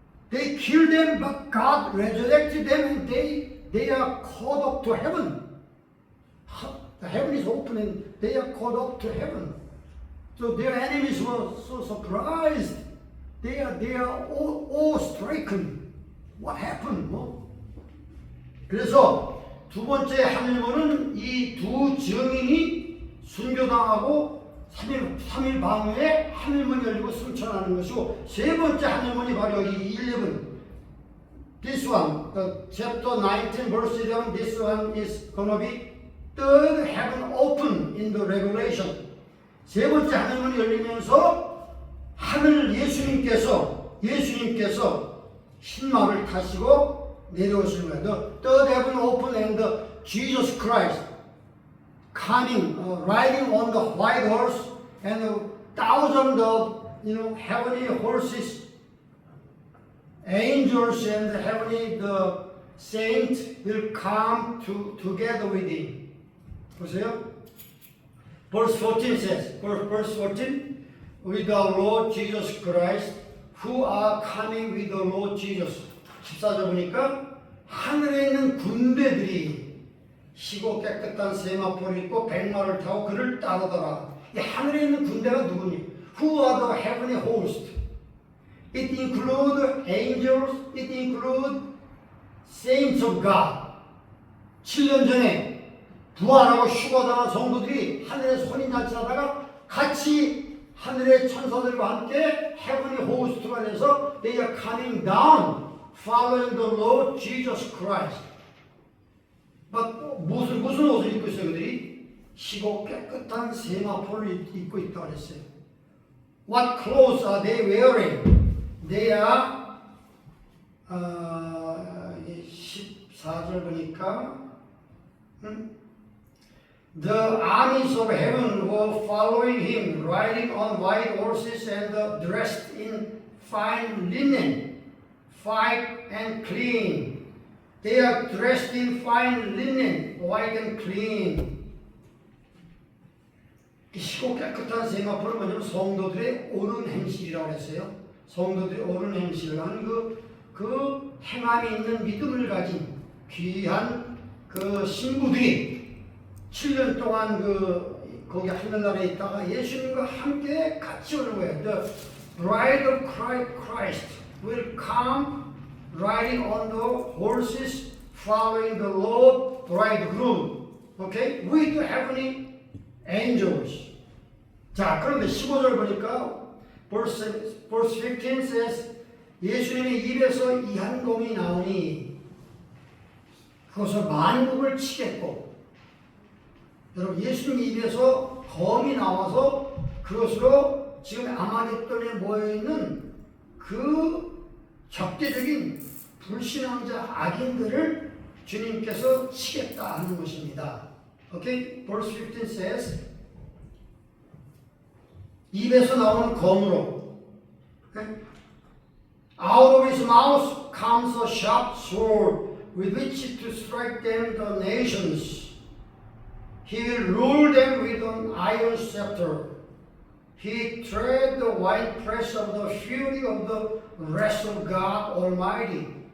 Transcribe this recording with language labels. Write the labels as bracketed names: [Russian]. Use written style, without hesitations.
[English] They killed them, but God resurrected them and they are caught up to heaven. The heaven is open and they are caught up to heaven. So their enemies were so surprised. They are all stricken. What happened? 그래서 [Korean] 두 번째 하늘문은 이 두 증인이 순교당하고 3일 방후에 하늘문이 열리고 승천하는 것이고, 세 번째 하늘문이 바로 이 11, [English] this one, chapter 19 verse 11, this one is gonna be third heaven open in the Revelation. [Korean] 세 번째 하늘문이 열리면서 하늘 예수님께서 흰마를 타시고 내려오시는 거예요. [English] The third heaven open and the Jesus Christ coming, riding on the white horse, and thousands of heavenly horses, angels and heavenly the saints will come together with him. [Korean] 보세요. [English] Verse 14 says, verse 14, with our Lord Jesus Christ, who are coming with the Lord Jesus. [Korean] 14절 보니까 하늘에 있는 군대들이 희고 깨끗한 세마포를 입고 백마를 타고 그를 따르더라. 이 하늘에 있는 군대가 누구니? [English] Who are the heavenly host? It includes angels, it includes saints of God. [Korean] 7년 전에 부활하고 휴거당한 성도들이 하늘에서 혼인잔치하다가 같이 하늘의 천사들과 함께 heavenly host가 돼서 [English] they are coming down following the Lord Jesus Christ. [Korean] 무슨 옷을 입고 있어요? 그들이 희고 깨끗한 세마포를 입고 있다고 그랬어요. [English] What clothes are they wearing? They are [Korean] 14절 보니까 [English] The armies of heaven were following him, riding on white horses and dressed in fine linen, white and clean. They are dressed in fine linen, white and clean. [Korean] 희고 깨끗한 세마포는 뭐냐면 성도들의 옳은 행실이라고 했어요. 성도들의 옳은 행실을 하는 그 행함이 있는 믿음을 가진 귀한 그 신부들이 7년 동안 거기 하늘나라에 있다가 예수님과 함께 같이 오는 거예요. [English] The bride of Christ will come riding on the horses, following the Lord bridegroom. Okay? With the heavenly angels. [Korean] 자, 그런데 15절 보니까 [English] verse 15 says [Korean] 예수님의 입에서 이 한 검이 나오니 그것을 만국을 치겠고. 여러분, 예수님 입에서 검이 나와서 그것으로 지금 아마겟돈에 모여있는 그 적대적인 불신앙자 악인들을 주님께서 치겠다 하는 것입니다. Okay? [English] Verse 15 says [Korean] 입에서 나오는 검으로 [English] okay? Out of his mouth comes a sharp sword with which to strike them the nations. He will rule them with an iron scepter. He tread the winepress of the fury of the wrath of God Almighty.